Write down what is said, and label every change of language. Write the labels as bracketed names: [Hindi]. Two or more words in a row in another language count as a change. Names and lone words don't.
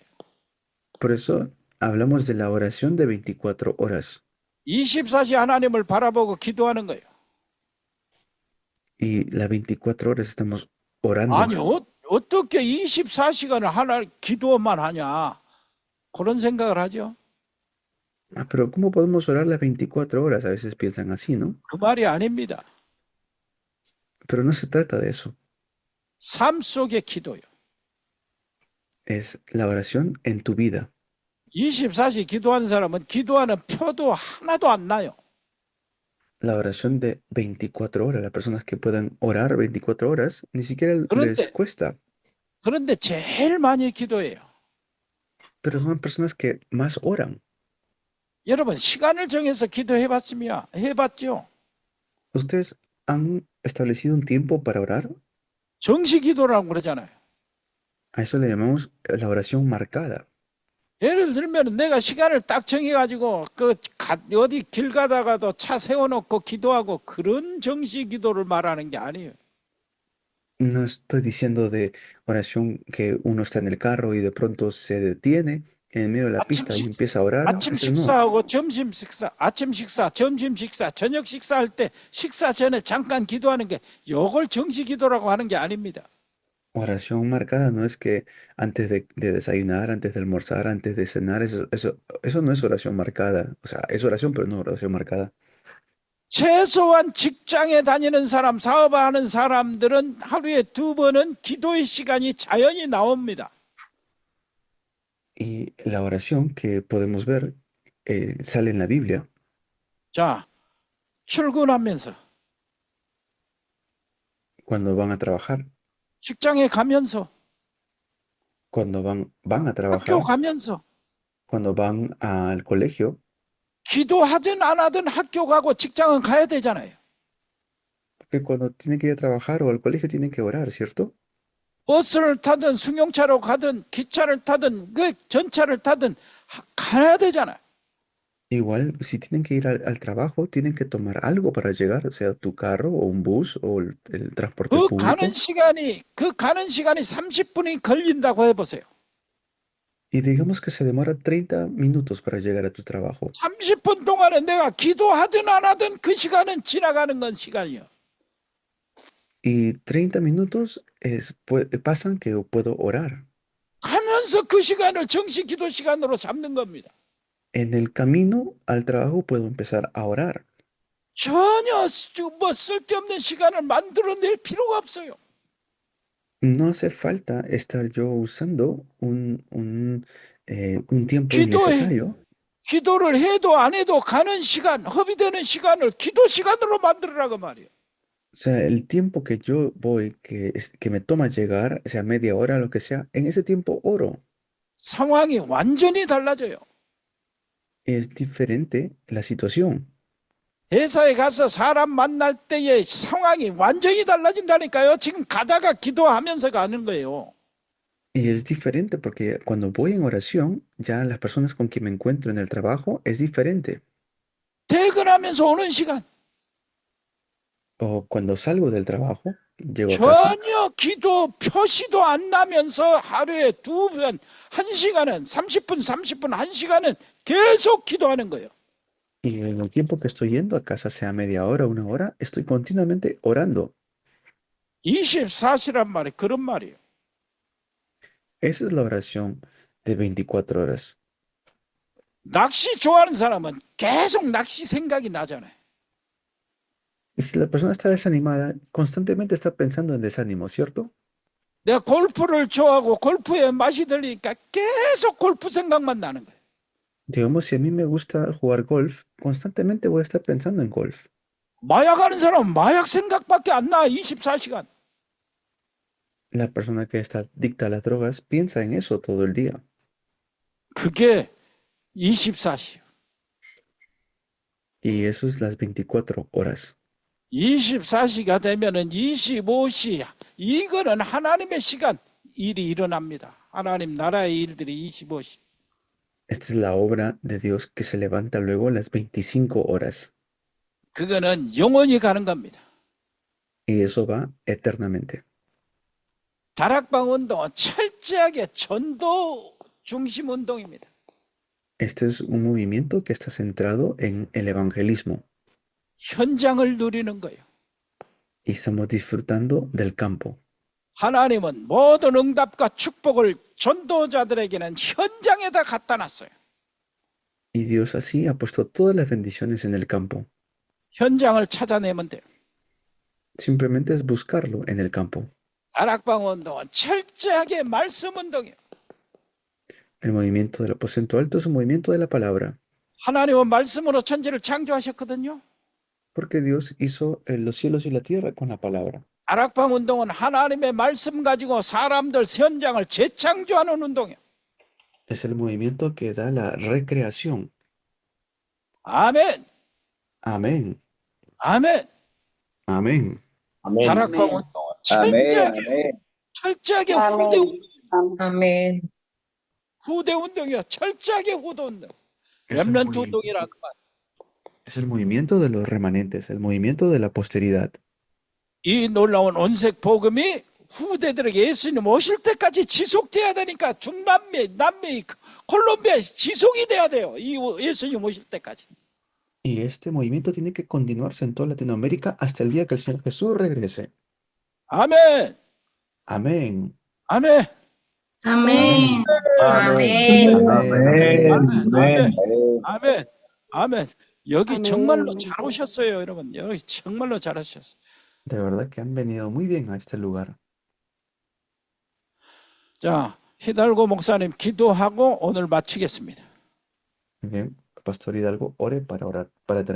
[Spanish] Por eso hablamos de la oración de 24 horas. [Korean] 24시 하나님을 바라보고 기도하는 거예요. [Spanish] Y las 24 horas estamos orando. [Korean] 아니, 어떻게 24시간을 하나 기도만 하냐? 그런 생각을 하죠. [Spanish] Pero ¿cómo podemos orar las 24 horas? A veces piensan así, ¿no? [Korean] 그 말이 아닙니다. [Spanish] Pero no se trata de eso. [Korean] 삶 속의 기도요. [Spanish] Es la oración en tu vida. [Korean] 24시 기도하는 사람은 기도하는 표도 하나도 안 나요. [Spanish] La oración de 24 horas, las personas que puedan orar 24 horas, ni siquiera les cuesta. [Korean] 그런데 제일 많이 기도해요. [Spanish] Pero son personas que más oran. [Korean] 여러분 시간을 정해서 해봤죠? [Spanish] ¿Ustedes han establecido un tiempo para orar? [Korean] 정시 기도라고 그러잖아요. [Spanish] A eso le llamamos la oración marcada. [Korean] 예를 들면 내가 시간을 딱 정해가지고 어디 길 가다가도 차 세워놓고 기도하고 그런 정시 기도를 말하는 게 아니에요. [Spanish] No estoy diciendo de oración que uno está en el carro y de pronto se detiene en medio de la pista y empieza a orar. [Korean] 아침 [Spanish] Eso no. [Korean] 식사하고 점심 식사, 아침 식사, 점심 식사, 저녁 식사할 때 식사 전에 잠깐 기도하는 게 이걸 정시 기도라고 하는 게 아닙니다. [Spanish] Oración marcada no es que antes de desayunar, antes de almorzar, antes de cenar, eso no es oración marcada. O sea, es oración, pero no oración marcada. [Korean] 최소한 직장에 다니는 사람, 사업하는 사람들은 하루에 2번은 기도의 시간이 자연히 나옵니다. [Spanish] Y la oración que podemos ver sale en la Biblia. [Korean] 자, 출근하면서, [Spanish] Cuando van a trabajar, [Korean] 직장에 가면서, [Spanish] cuando van a trabajar, [Korean] 학교 가면서, [Spanish] cuando van al colegio, [Korean] 기도하든 안 하든 학교 가고 직장은 가야 되잖아요. [Spanish] porque cuando tienen que ir a trabajar o al colegio tienen que orar, ¿cierto? [Korean] 버스를 타든 승용차로 가든 기차를 타든 그 전차를 타든 가야 되잖아요. [Spanish] Igual, si tienen que ir al trabajo, tienen que tomar algo para llegar, sea tu carro o un bus o el transporte [Korean] 그 [Spanish] público. [Korean] 가는 시간이 30분이 걸린다고 해보세요. [Spanish] Y digamos que se demora 30 minutos para llegar a tu trabajo. [Korean] 30분 동안에 내가 기도하든 안 하든 그 시간은 지나가는 건 시간이요. [Spanish] Y 30 minutos pasan que puedo orar. [Korean] 가면서 그 시간을 정시 기도 시간으로 잡는 겁니다. [Spanish] En el camino al trabajo puedo empezar a orar. [Korean] 전혀 쓸데없는 시간을 만들어낼 필요가 없어요. [Spanish] No hace falta estar yo usando un tiempo [Korean] 기도해. [Spanish] innecesario. [Korean] 기도를 해도 안 해도 가는 시간, 허비되는 시간을 기도 시간으로 만들으라고 말이에요. [Spanish] O sea, el tiempo que yo voy, que me toma llegar, sea media hora, lo que sea, en ese tiempo oro. [Korean] 상황이 완전히 달라져요. [Spanish] Es diferente la situación. [Korean] 회사에 가서 사람 만날 때의 상황이 완전히 달라진다니까요. 지금 가다가 기도하면서 가는 거예요. [Spanish] Y es diferente porque cuando voy en oración, ya las personas con quien me encuentro en el trabajo es diferente. [Korean] 퇴근하면서 오는 시간 [Spanish] O cuando salgo del trabajo, llego a casa, [Korean] 전혀 기도 표시도 안 나면서 하루에 2번, 1시간은 30분, 30분, 1시간은 계속 기도하는 거예요. [Spanish] y en el tiempo que estoy yendo a casa, sea media hora, una hora, estoy continuamente orando. [Korean] 24시란 말이 그런 말이에요. [Spanish] Esa es la oración de 24 horas. [Korean] 낚시 좋아하는 사람은 계속 낚시 생각이 나잖아요. [Spanish] Y si la persona está desanimada, constantemente está pensando en desánimo, ¿cierto? [Korean] 내가 골프를 좋아하고 골프에 맛이 들리니까 계속 골프 생각만 나는 거예요. [Spanish] Digamos, si a mí me gusta jugar golf, constantemente voy a estar pensando en golf. [Korean] 마약하는 사람은 마약 생각밖에 안 나, 24시간. [Spanish] La persona que está adicta a las drogas piensa en eso todo el día. [Korean] 그게 24시요. [Spanish] Y eso es las 24 horas. [Korean] 24시가 되면은 25시, 이거는 하나님의 시간, 일이 일어납니다. 하나님 나라의 일들이 25시. [Spanish] Esta es la obra de Dios que se levanta luego las 25 horas. [Korean] 그거는 영원히 가는 겁니다. [Spanish] Y eso va eternamente. [Korean] 다락방 운동은 철저하게 전도 중심 운동입니다. [Spanish] Este es un movimiento que está centrado en el evangelismo. [Korean] 현장을 누리는 거예요. [Spanish] Y estamos disfrutando del campo. [Korean] 하나님은 모든 응답과 축복을 전도자들에게는 현장에다 갖다 놨어요. [Spanish] Y Dios así ha puesto todas las bendiciones en el campo. [Korean] 현장을 찾아내면 돼요. [Spanish] Simplemente es buscarlo en el campo. [Korean] 다락방 운동은 철저하게 말씀 운동이에요. [Spanish] El movimiento del aposento alto es un movimiento de la palabra. [Korean] 하나님은 말씀으로 천지를 창조하셨거든요. [Spanish] Porque Dios hizo los cielos y la tierra con la palabra. [Korean] 다락방 운동은 하나님의 말씀 가지고 사람들 현장을 재창조하는 운동이에요. [Spanish] Es el movimiento que da la recreación. [Korean] 아멘. [Spanish] Amén. [Korean] 아멘. [Spanish] Amén. Amén. [Korean] 다락방 아멘. 운동은 [Spanish] Amén. Amén. [Korean] 철저하게 후대 운동. [Spanish] Amén. [Korean] 후대 운동이요. 철저하게 후대 운동. [Spanish] Es el, [Korean] 렘넌트 [Spanish] movi- [Korean] 운동이라 그 말. [Spanish] es el movimiento de los remanentes, el movimiento de la posteridad. [Korean] 이 놀라운 온색 복음이 후대들에게 예수님 오실 때까지 지속돼야 되니까 중남미, 남미, 콜롬비아에 지속이 돼야 돼요. 이 예수님 오실 때까지. [Spanish] Y este movimiento tiene que continuarse en toda Latinoamérica hasta el día que el Señor Jesús regrese. [Korean] 아멘. [Spanish] Amén. [Korean] 아멘. [Spanish] Amén. Amén. Amén. Amén. [Korean] 아멘. [Spanish] Amén. [Korean] 아멘. 아멘. 여기 아멘. 정말로 잘 오셨어요, 여러분. 여기 정말로 잘 오셨어요. [Spanish] De verdad que han venido muy bien a este lugar. [Korean] 자, 히달고 목사님 기도하고 오늘 마치겠습니다. [Spanish] Muy bien, Pastor Hidalgo, ore para orar, para